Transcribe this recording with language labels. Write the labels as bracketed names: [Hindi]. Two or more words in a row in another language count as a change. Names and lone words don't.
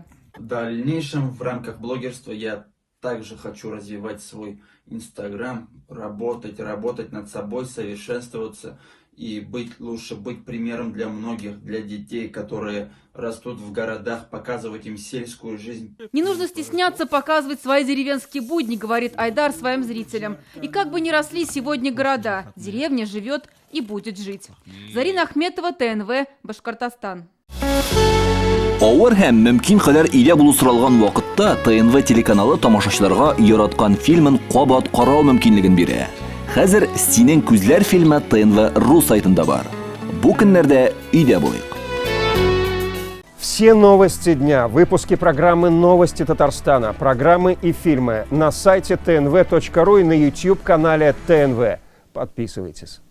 [Russian] В дальнейшем в рамках блогерства я также хочу развивать свой Инстаграм, работать над собой, совершенствоваться и лучше быть примером для многих, для детей, которые растут в городах, показывать им сельскую жизнь. Не нужно стесняться показывать свои деревенские будни, говорит Айдар своим зрителям. И как бы ни росли сегодня города, деревня живет и будет жить. Зарина Ахметова, ТНВ, Башкортостан. [Tatar] Авыр һәм мөмкин кадәр илә булу соралган вакытта ТНВ телеканалы тамашачыларга яраткан фильмын кабат карау мөмкинлеген бирә. Хәзер «Синең күзләр» фильмы ТНВ.ру сайтында бар. Бу көннәрдә өйдә булыйк. [Russian] Все новости дня, выпуски программы «Новости Татарстана», программы и фильмы на сайте tnv.ru и на YouTube-канале ТНВ. Подписывайтесь.